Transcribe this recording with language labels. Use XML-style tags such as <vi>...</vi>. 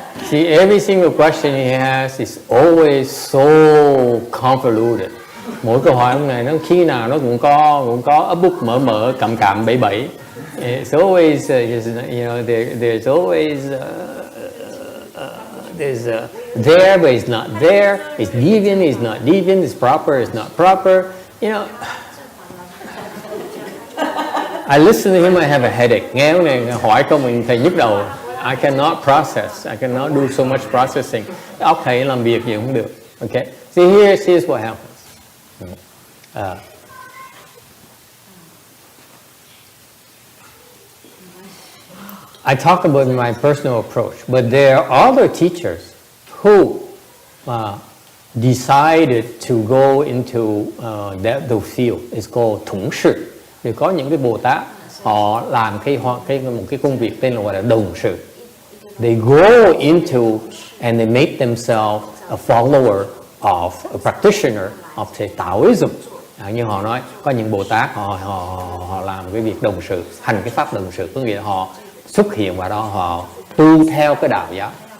<en>See, every single question he has is always so convoluted.</en> <vi>Mỗi câu hỏi ông này nó khi nào nó cũng có ấp úp mở cặm bẫy.</vi> <en>It's always you know there's always there's there but it's not there. It's deviant, it's not deviant. It's proper, it's not proper. You know. I listen to him, I have a headache.</en> <vi>Nghe ông này hỏi câu mình thầy nhức đầu.</vi> <en>I cannot process. I cannot do so much processing.</en> <vi>Óc thầy làm việc gì cũng được.</vi> <en>Okay. See, here's what happens. I talk about my personal approach, but there are other teachers who decided to go into the field. It's called thống sự.</en> <vi>Thì có những cái Bồ Tát họ làm một cái công việc tên là gọi là đồng sự.</vi> <en>They go into and they make themselves a follower of a practitioner of say Taoism.</en> <vi>Như họ nói có những Bồ Tát họ làm cái việc đồng sự, hành cái pháp đồng sự, có nghĩa là họ xuất hiện vào đó, họ tu theo cái đạo giáo.</vi>